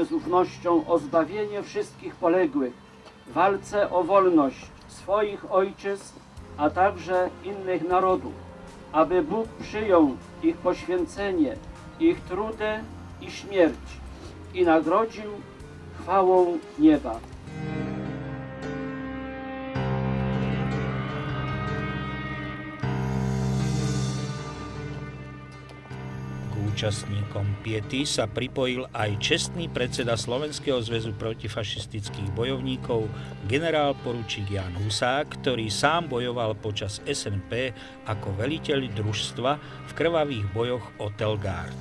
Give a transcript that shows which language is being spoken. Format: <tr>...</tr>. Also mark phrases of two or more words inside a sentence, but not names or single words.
<pl>z ufnością o zbawienie wszystkich poległych w walce o wolność swoich ojczyzn, a także innych narodów, aby Bóg przyjął ich poświęcenie, ich trudy i śmierć i nagrodził chwałą nieba.</pl> <sk>Účastníkom piety sa pripojil aj čestný predseda Slovenského zväzu protifašistických bojovníkov generál poručík Ján Husák, ktorý sám bojoval počas SNP ako veliteľ družstva v krvavých bojoch o Telgard.</sk>